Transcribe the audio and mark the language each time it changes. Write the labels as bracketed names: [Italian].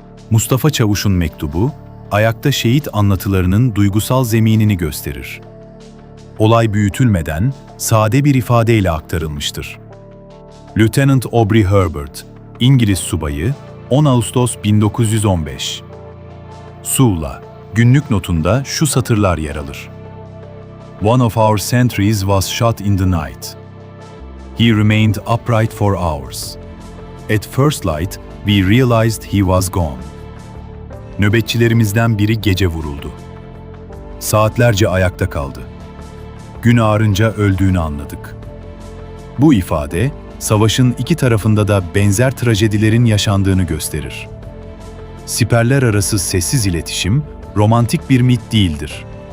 [Turkish] Mustafa Çavuş'un mektubu, ayakta şehit anlatılarının duygusal zeminini gösterir. Olay büyütülmeden sade bir ifadeyle aktarılmıştır. Lieutenant Aubrey Herbert, İngiliz subayı, 10 Ağustos 1915. Sulla, günlük notunda şu satırlar yer alır. [English] One of our sentries was shot in the night. He remained upright for hours. At first light, we realized he was gone. [Turkish] Nöbetçilerimizden biri gece vuruldu. Saatlerce ayakta kaldı. Gün ağarınca öldüğünü anladık. Bu ifade, savaşın iki tarafında da benzer trajedilerin yaşandığını gösterir. Siperler arası sessiz iletişim, romantik bir mit değildir.